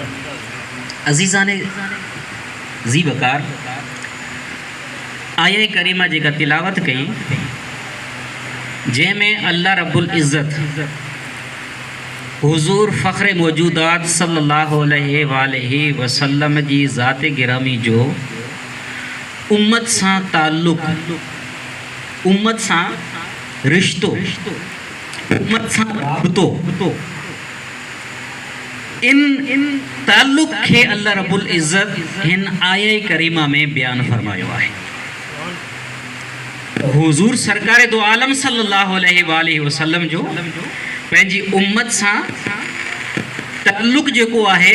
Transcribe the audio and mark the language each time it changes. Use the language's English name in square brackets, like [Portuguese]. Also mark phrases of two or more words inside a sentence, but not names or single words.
[Sindhi] عزیزان ذی وقار، آیہ کریمہ جیکا تلاوت کئی جے میں [Arabic] اللہ رب العزت [Sindhi] حضور فخر موجودات [Arabic] صلی اللہ علیہ وآلہ وسلم [Sindhi] جی ذات گرامی جو امت ساں تعلق، امت ساں رشتو، امت ساں رابطو، ان تعلق کے [Arabic] اللہ رب العزت [Sindhi] ہن آیہ کریمہ میں بیان فرمایا ہے۔ حضور سرکار دو عالم [Arabic] صلی اللہ علیہ وآلہ وسلم [Sindhi] جو پہنجی امت ساں تعلق جو کو آہے